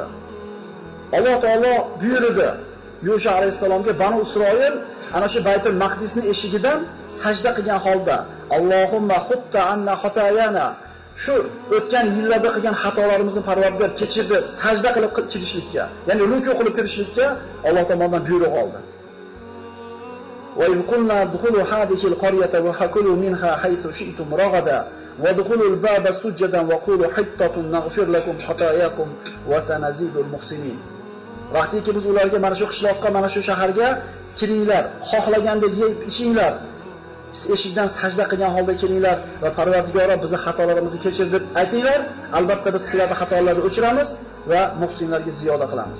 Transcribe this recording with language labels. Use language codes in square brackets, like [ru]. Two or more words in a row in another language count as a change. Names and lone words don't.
[uz] Alloh taolo buyurdi Yusuf alayhisalomga, Banu Isroil ana shu Baytul Maqdisning eshigidan sajda qilgan holda, [ar] اللهم حط عنا خطايانا, [uz] shu o'tgan yillarda qilgan xatolarimizni Parvardigor kechirdi, sajda qilib kirishlikka, ya'ni ruku qilib kirishlikka Alloh tomonidan buyruq oldi. [ar] وَإِذْ قُلْنَا ادْخُلُوا هَٰذِهِ الْقَرْيَةَ وَكُلُوا مِنْهَا حَيْثُ شِئْتُمْ رَغَدًا وَادْخُلُوا الْبَابَ سُجَّدًا وَقُولُوا حِطَّةٌ نَغْفِرْ لَكُمْ خَطَايَاكُمْ وَسَنَزِيدُ الْمُحْسِنِينَ. [uz] Vaqtiki biz ularga mana shu qishloqqa, mana shu shaharga kiringlar, xohlagandek yeb ichinglar, eshikdan sajda qilgan holda kiringlar va Parvardigor bizni xatolarimizni kechir deb aytinglar. Albatta biz sizlarning xatolarni o'chiramiz va muhsinlarga ziyoda qilamiz.